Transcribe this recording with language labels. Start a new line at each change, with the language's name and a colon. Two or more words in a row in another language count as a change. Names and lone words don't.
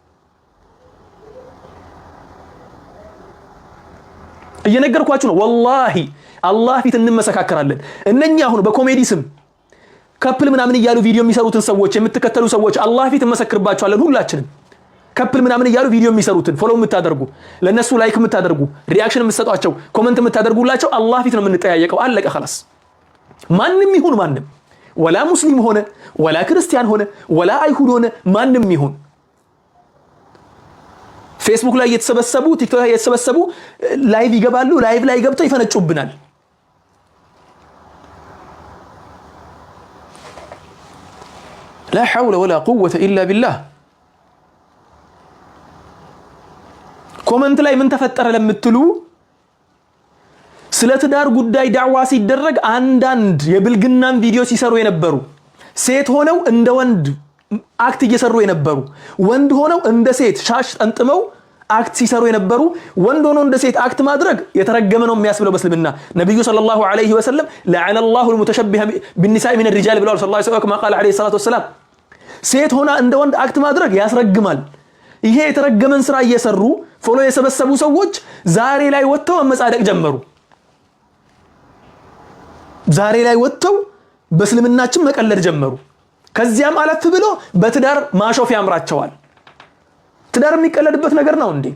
Amharic: እየነገርኳችሁ ነው ወላሂ አላህ ፊት እንመሰካከራለን። እነኛ አሁን በኮሜዲ ስም ከፕል ምናምን እያሉ ቪዲዮ የሚሰሩትን ሰዎች የምትከተሉ ሰዎች አላህ ፊት እንመሰክርባችኋለን። ሁላችንም ከፕል ምናምን እያሉ ቪዲዮ የሚሰሩትን ፎሎ የምታደርጉ ለነሱ ላይክ የምታደርጉ ሪአክሽን የምትሰጧቸው ኮሜንት የምታደርጉላቸው አላህ ፊት ነው የምንጠያየቀው። አለቀ خلاص። ማንም ይሁን ማንም ወላ ሙስሊም ሆነ ወላ ክርስቲያን ሆነ ወላ አይሁድ ሆነ ማንም ይሁን ፌስቡክ ላይ የተሰበሰቡ ቲክቶክ ላይ የተሰበሰቡ ላይቭ ይገባሉ። ላይቭ ላይ ገብተው ይፈነጩብናል።
Arabic: لا حول ولا قوة إلا بالله
Amharic: ኮመንት ላይ ምን ተፈጠረ ለምትሉ ስለ ትዳር ጉዳይ ዳዕዋ ሲደረግ አንዳንድ የብልግናን ቪዲዮ ሲሰሩ የነበሩ ሴት ሆነው እንደ ወንድ አክት እየሰሩ የነበሩ ወንድ ሆነው እንደ ሴት ሻሽ ጠንጥመው አክት ሲሰሩ የነበሩ ወንድ ሆነው እንደ ሴት አክት ማድረግ የተረገመ ነው የሚያስብለው በእስልምና። ነብዩ
Arabic: صلى الله عليه وسلم لعن الله المتشبه بالنساء من الرجال
Amharic: ብለዋል
Arabic: صلى الله عليه وسلم قال عليه الصلاه والسلام።
Amharic: ሴት ሆና እንደ ወንድ አክት ማድረግ ያስረግማል። ይሄ የተረገመን ስራ እየሰሩ ፎሎ የሰበሰቡ ሰዎች ዛሬ ላይ ወጥተው መመጻደቅ ጀመሩ። ዛሬ ላይ ወጥተው በእስልምናችን መቀለድ ጀመሩ። ከዚያም አለፍ ብሎ በትዳር ማሾፍ ያምራቸዋል። ትዳር የሚቀለድበት ነገር ነው እንዴ?